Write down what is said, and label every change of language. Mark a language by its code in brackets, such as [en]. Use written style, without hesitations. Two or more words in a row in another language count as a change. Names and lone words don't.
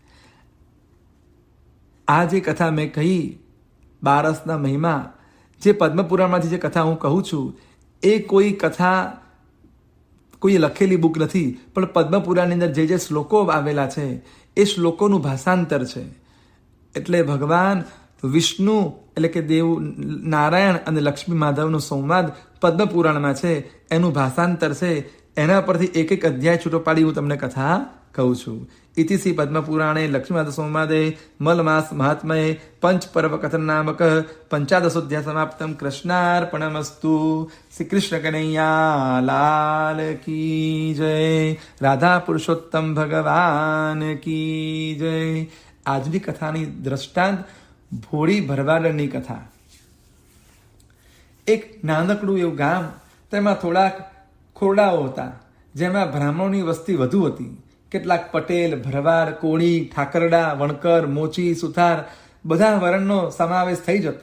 [gu] આ જે કથા મેં કહી બારસના મહિમા, જે પદ્મપુરાણમાંથી જે કથા હું કહું છું એ કોઈ કથા કોઈ લખેલી બુક નથી, પણ પદ્મપુરાણની અંદર જે જે શ્લોકો આવેલા છે એ શ્લોકોનું ભાષાંતર છે. એટલે ભગવાન વિષ્ણુ એટલે કે દેવ નારાયણ અને લક્ષ્મી માધવનો સંવાદ પદ્મપુરાણમાં છે, એનું ભાષાંતર છે. એના પરથી એક એક અધ્યાય છૂટો પાડી હું તમને કથા કહું છું. [sa] इति श्री पद्मपुराणे लक्ष्मीनाथ संवादे मलमास महात्मये पंच पर्व कथन नामक 15 समाप्तम। [hi] कृष्णार्पणमस्तु। श्री कृष्ण कन्हैया लाल की जय। राधा पुरुषोत्तम भगवान की जय। [gu] આજની કથાની દ્રષ્ટાંત ભોળી ભરવાડની કથા। એક નાનકડું એવું ગામ, તેમાં થોડાક ખોરડાઓ હતા, જેમાં બ્રાહ્મણોની વસ્તી વધુ હતી। કેટલાક પટેલ, ભરવાડ, કોળી, ઠાકરડા, વણકર, મોચી, સુથાર બધા વર્ણનો સમાવેશ થઈ જતો।